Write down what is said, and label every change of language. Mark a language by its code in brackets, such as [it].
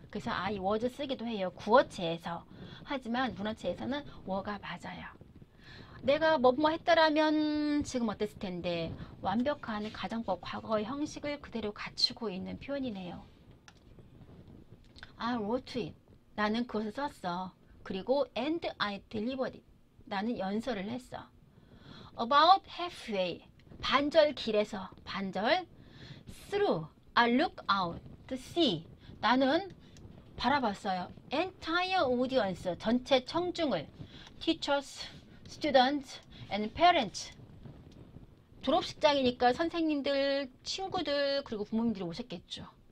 [ko] 그래서 I was 쓰기도 해요. 구어체에서. 하지만 문어체에서는 워가 맞아요. 내가 뭐뭐 했더라면 지금 어땠을 텐데 완벽한 가정법 과거의 형식을 그대로 갖추고 있는 표현이네요. [en] I wrote it. [ko] 나는 그것을 썼어. 그리고 [en] and I delivered it. [ko] 나는 연설을 했어. [en] About halfway. [ko] 반절 길에서. 반절. [en] Through. I look out to see. [ko] 나는 바라봤어요. [en] Entire audience. [ko] 전체 청중을. [en] Teachers, students, and parents. [ko] 졸업식장이니까 선생님들, 친구들, 그리고 부모님들이 오셨겠죠.